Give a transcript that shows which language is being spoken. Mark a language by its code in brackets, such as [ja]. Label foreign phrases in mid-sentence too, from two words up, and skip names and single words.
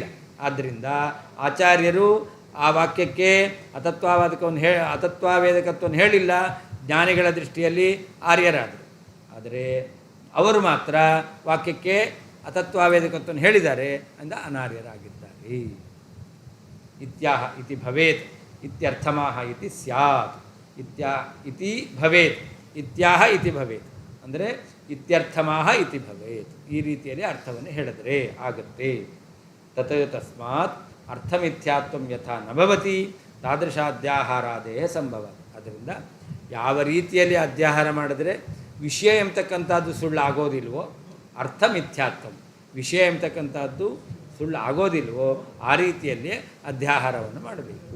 [kn] ಆದ್ದರಿಂದ ಆಚಾರ್ಯರು ಆ ವಾಕ್ಯಕ್ಕೆ ಅತತ್ವಾವೇದಕತ್ವವನ್ನು ಹೇಳಿಲ್ಲ, ಜ್ಞಾನಿಗಳ ದೃಷ್ಟಿಯಲ್ಲಿ ಆರ್ಯರಾದರು. ಆದರೆ ಅವರು ಮಾತ್ರ ವಾಕ್ಯಕ್ಕೆ ಅತತ್ವಾವೇದಕತ್ವವನ್ನು ಹೇಳಿದ್ದಾರೆ ಅಂದ ಅನಾರ್ಯರಾಗಿದ್ದಾರೆ. [sa] ಇತ್ಯಾಹ ಇತಿ ಭವೇತ್ ಇತ್ಯರ್ಥಮಾಹ ಇತಿ ಸ್ಯಾತ್. ಇತಿ ಭವೇತ್ ಇತ್ಯಾಹ ಇತಿ ಭವೇತ್ ಅಂದರೆ ಇತ್ಯರ್ಥಮಾಹ ಇತಿ ಭವೇತ್. [kn] ಈ ರೀತಿಯಲ್ಲಿ ಅರ್ಥವನ್ನು ಹೇಳಿದರೆ ಆಗುತ್ತೆ. [sa] ತಸ್ಮಾತ್ ಅರ್ಥಮಿಥ್ಯಾತ್ವಂ ಯಥಾ ನಭವತಿ ತಾದೃಶಾದ್ಯಾಹಾರಾದೇಹ ಸಂಭವ. [kn] ಅದರಿಂದ ಯಾವ ರೀತಿಯಲ್ಲಿ ಅಧ್ಯಾಹಾರ ಮಾಡಿದರೆ ವಿಷಯ ಎಂಬತಕ್ಕಂಥದ್ದು ಸುಳ್ಳು ಆಗೋದಿಲ್ವೋ, [sa] ಅರ್ಥ ಮಿಥ್ಯಾತ್ವಂ, [kn] ವಿಷಯ ಎಂಬತಕ್ಕಂಥದ್ದು ಸುಳ್ಳು ಆಗೋದಿಲ್ವೋ ಆ ರೀತಿಯಲ್ಲಿ ಅಧ್ಯಾಹಾರವನ್ನು ಮಾಡಬೇಕು.